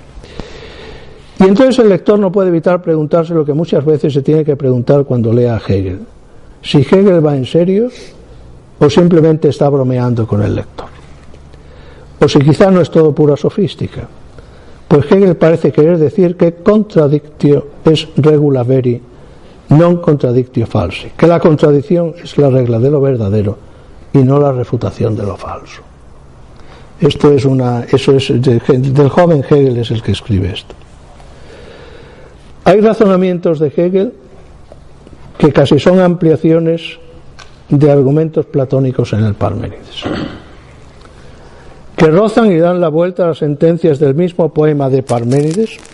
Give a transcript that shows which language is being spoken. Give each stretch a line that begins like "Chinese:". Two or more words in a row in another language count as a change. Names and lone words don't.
Spanish: Y entonces el lector no puede evitar preguntarse lo que muchas veces se tiene que preguntar cuando lea a Hegel: si Hegel va en serio o simplemente está bromeando con el lector, o si quizá no es todo pura sofística, pues Hegel parece querer decir que
Latin: contradictio es regula veri non contradictio falsi,
Spanish: que la contradicción es la regla de lo verdadero y no la refutación de lo falso. Del joven Hegel es el que escribe esto. Hay razonamientos de Hegel que casi son ampliaciones de argumentos platónicos en el Parménides, que rozan y dan la vuelta a las sentencias del mismo poema de Parménides.